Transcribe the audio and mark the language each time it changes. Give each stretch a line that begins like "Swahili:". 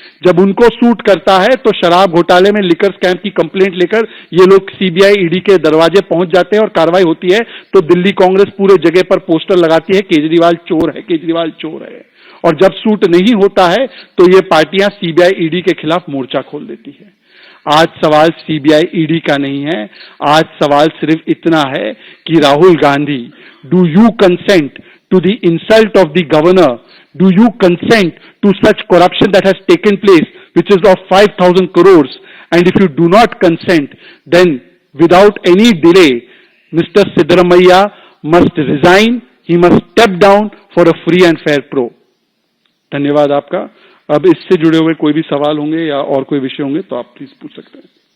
Hindi: जब उनको सूट करता है तो शराब घोटाले में लिकर स्कैम की कंप्लेंट लेकर ये लोग सीबीआई ईडी के दरवाजे पहुंच जाते हैं और कार्रवाई होती है तो दिल्ली कांग्रेस पूरे जगह पर पोस्टर लगाती है, केजरीवाल चोर है, केजरीवाल चोर है। और जब सूट नहीं होता है तो ये पार्टियां सीबीआई ईडी के खिलाफ मोर्चा खोल देती है। आज सवाल सीबीआई ईडी का नहीं है, आज सवाल सिर्फ इतना है कि Rahul Gandhi,
English: Do you consent to the insult of the governor? Do you consent to such corruption that has taken place, which is of 5,000 crores? And if you do not consent, then without any delay, Mr. Siddaramaiah must resign. He must step down for a free and fair pro.
Hindi: धन्यवाद आपका। अब इससे जुड़े हुए कोई भी सवाल होंगे या और कोई विषय होंगे तो आप प्लीज पूछ सकते हैं।